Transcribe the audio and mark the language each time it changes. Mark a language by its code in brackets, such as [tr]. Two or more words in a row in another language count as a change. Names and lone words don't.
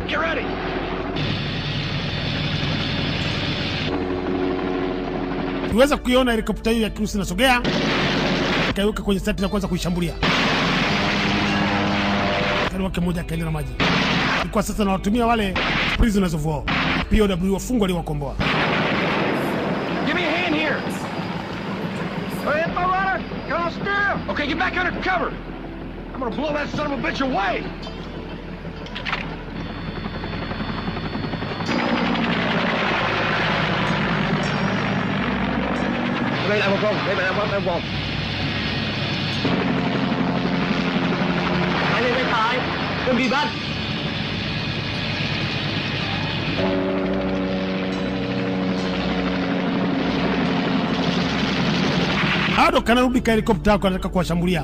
[en] Get ready! [sw] Tuweza kuiona helikopta hiyo ya Kirusi inasogea, ikaiweka kwenye sati na kuanza kuishambulia. Askari wake mmoja akaenda na maji. Ilikuwa sasa na watumia wale [en] prisoners of war, [sw] POW, wafungwa waliowakomboa. [en] Give me a hand here! Hurry up, my runner! Come on, steer! Okay, get back under cover! I'm gonna blow that son of a bitch away! [vi] Đây là một vòng, đây là một vòng. Hãy lên bên phải, đừng bị bắt. [sw] Bado kanarudi ka helikopta yako, anataka kuwashambulia.